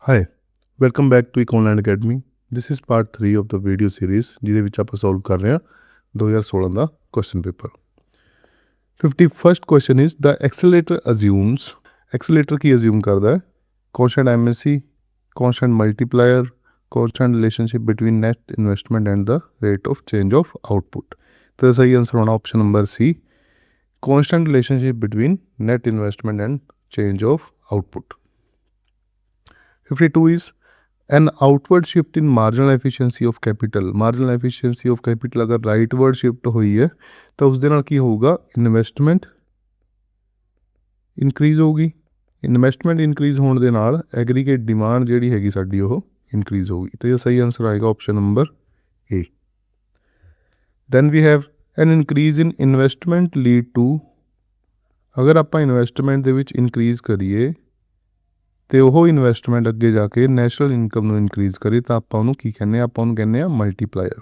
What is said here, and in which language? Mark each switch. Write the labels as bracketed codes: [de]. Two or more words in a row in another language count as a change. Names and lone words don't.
[en] Hi, welcome back to Econline Academy. This is part 3 of the video series [pa] ਜਿਹਦੇ ਵਿੱਚ ਆਪਾਂ ਸੋਲਵ ਕਰ ਰਹੇ ਹਾਂ 2016 ਦਾ ਕੁਐਸਚਨ ਪੇਪਰ। [en] 51st question is the accelerator assumes accelerator ਕੀ assume [pa] ਕਰਦਾ ਹੈ [en] constant MSC, constant multiplier, constant relationship between net investment and the rate of change of output। [pa] ਤਾਂ ਸਹੀ ਆਨਸਰ ਹੋਣਾ [en] option number [pa] C, [en] constant relationship between net investment and change of output। 52 is an outward shift in marginal efficiency of capital। marginal efficiency of capital [pa] अगर [en] rightward shift [pa] ਹੋਈ ਹੈ ਤਾਂ ਉਸ ਦੇ ਨਾਲ ਕੀ ਹੋਊਗਾ, [en] investment increase [pa] ਹੋਊਗੀ। [en] investment increase [pa] ਹੋਣ ਦੇ ਨਾਲ [en] aggregate demand [pa] ਜਿਹੜੀ ਹੈਗੀ ਸਾਡੀ ਉਹ ਇਨਕਰੀਜ਼ ਹੋਊਗੀ। ਤਾਂ ਇਹ ਸਹੀ ਆਨਸਰ ਆਏਗਾ [en] option number [pa] A। [en] then we have an increase in investment lead to, [pa] ਅਗਰ ਆਪਾਂ ਇਨਵੈਸਟਮੈਂਟ ਦੇ ਵਿੱਚ ਇਨਕਰੀਜ਼ ਕਰੀਏ ਤੇ ਉਹ ਇਨਵੈਸਟਮੈਂਟ ਅੱਗੇ ਜਾ ਕੇ [en] national income [pa] ਨੂੰ ਇਨਕਰੀਜ਼ ਕਰੇ ਤਾਂ ਆਪਾਂ ਉਹਨੂੰ ਕੀ ਕਹਿੰਦੇ ਆ, ਆਪਾਂ ਉਹਨੂੰ ਕਹਿੰਦੇ ਆ ਮਲਟੀਪਲਾਇਰ।